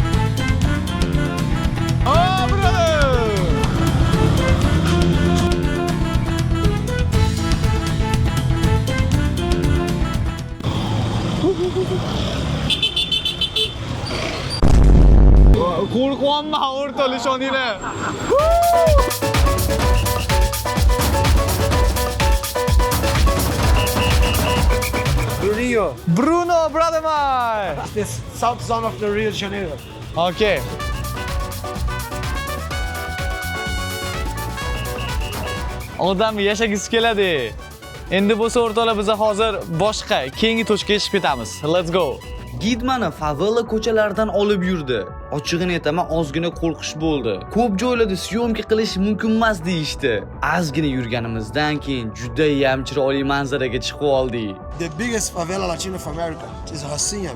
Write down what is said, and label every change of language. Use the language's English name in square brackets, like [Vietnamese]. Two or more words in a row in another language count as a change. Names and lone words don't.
[English] Oh, brother! [Uzbek] Qo'rqyapman o'rtoqlar, ishoninglar. [English] Bruno, brother mine. The south zone of the Rio de Janeiro. [Uzbek] Okay. Odam yashagisi keladi. Endi bo'lsa o'rtoqlar, biz hozir boshqa keyingi to'shga yetib ketamiz. [English] Let's go. [Uzbek] Gid mani favela ko'chalaridan olib yurdi. Ochig'ini aytaman, ozgina qo'rqish bo'ldi. Ko'p joylarda syomka qilish mumkin emas deyishdi. Ozgina yurganimizdan keyin juda ham chiroyli manzaraga chiqib oldik. [English] The biggest favela Latin of America is Rocinha.